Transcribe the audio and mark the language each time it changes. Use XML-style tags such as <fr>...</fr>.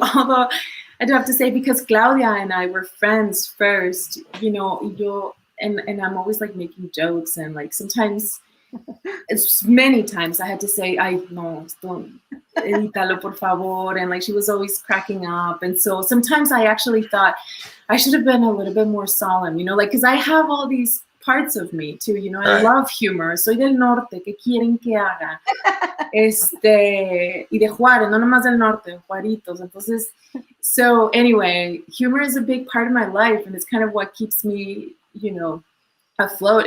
<en>Although I do have to say, because Claudia and I were friends first, and I'm always like making jokes, and like sometimes, many times I had to say,</en> <es>"Ay, no,</es> <en>don't</en> <es>edítalo, por favor,"</es> <en>and like she was always cracking up, and so sometimes I actually thought I should have been a little bit more solemn, like, because I have all these parts of me too, I love humor.</en> <es>Soy del norte, ¿qué quieren que haga? Y de Juárez, no nomás del norte, Juaritos.</es> <en>Entonces, so anyway, humor is a big part of my life, and it's kind of what keeps me, afloat.</en>